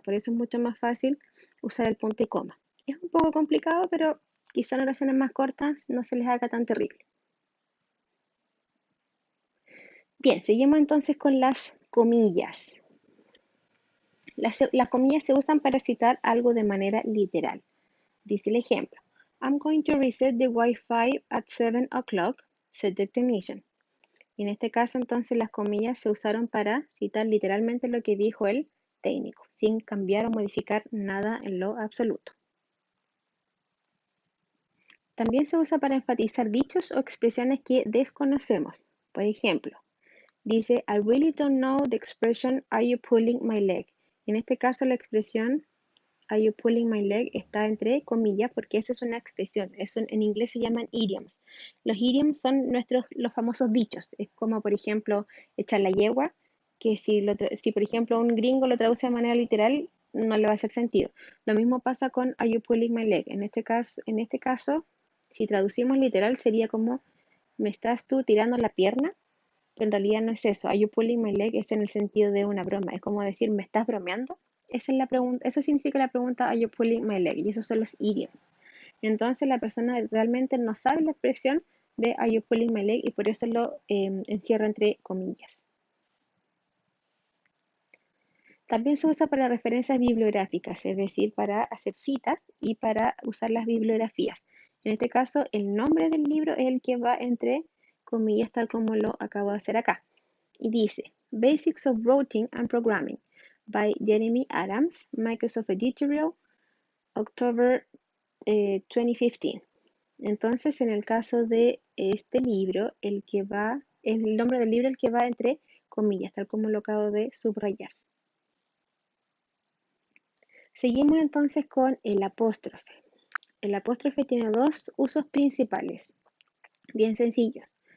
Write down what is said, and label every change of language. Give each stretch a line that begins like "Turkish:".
Spanish: Por eso es mucho más fácil usar el punto y coma. Es un poco complicado, pero quizá en oraciones más cortas no se les haga tan terrible. Bien, seguimos entonces con las comillas. Las comillas se usan para citar algo de manera literal. Dice el ejemplo.
English: I'm going to reset the Wi-Fi at 7 o'clock, said the technician.
Spanish: Y en este caso entonces las comillas se usaron para citar literalmente lo que dijo el técnico, sin cambiar o modificar nada en lo absoluto. También se usa para enfatizar dichos o expresiones que desconocemos. Por ejemplo, dice,
English: I really don't know the expression, are you pulling my leg?
Spanish: En este caso, la expresión
English: Are you pulling my leg?
Spanish: Está entre comillas porque esa es una expresión. En inglés se llaman idioms. Los idioms son los famosos dichos. Es como, por ejemplo, echar la yegua, que si por ejemplo un gringo lo traduce de manera literal, no le va a hacer sentido. Lo mismo pasa con
English: Are you pulling my leg?
Spanish: En este caso, si traducimos literal sería como ¿me estás tú tirando la pierna? Pero en realidad no es eso. Are you pulling my leg? Es en el sentido de una broma. Es como decir, ¿me estás bromeando? Esa es la pregunta, eso significa la pregunta,
English: Are you pulling my leg?
Spanish: Y esos son los idioms. Entonces la persona realmente no sabe la expresión de
English: Are you pulling my leg?
Spanish: Y por eso lo encierra entre comillas. También se usa para referencias bibliográficas, es decir, para hacer citas y para usar las bibliografías. En este caso, el nombre del libro es el que va entre comillas, tal como lo acabo de hacer acá. Y dice,
English: Basics of Routing and Programming by Jeremy Adams, Microsoft Editorial, October 2015.
Spanish: Entonces, en el caso de este libro, el nombre del libro el que va entre comillas, tal como lo acabo de subrayar. Seguimos entonces con el apóstrofe. El apóstrofe tiene dos usos principales, bien sencillos.